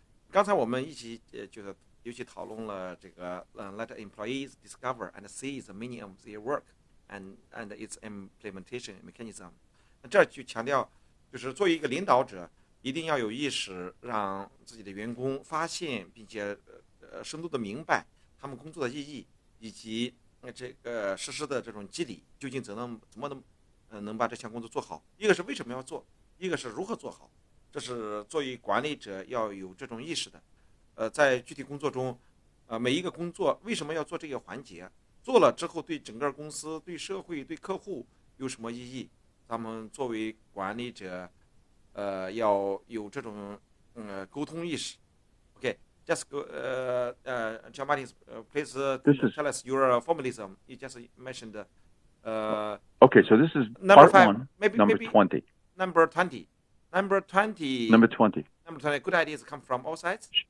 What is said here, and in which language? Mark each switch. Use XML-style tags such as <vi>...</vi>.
<zh>刚才我们一起就是尤其讨论了这个</zh> <en>let employees discover and see the meaning of their work and its implementation mechanism。</en> <zh>这儿就强调，就是作为一个领导者，一定要有意识，让自己的员工发现并且深度的明白他们工作的意义，以及这个实施的这种机理究竟怎么能把这项工作做好。一个是为什么要做，一个是如何做好。这是作为管理者要有这种意识的。在具体工作中，每一个工作为什么要做这个环节？做了之后对整个公司、对社会、对客户有什么意义？咱们作为管理者，要有这种沟通意识。</zh> <en>Okay, just go. John Martin, please tell us your formalism. You just mentioned. Okay, so this is number part 5, one, maybe number 20. Number 20. Number 20. Number 20. Number 20. Good ideas come from all sides?</en>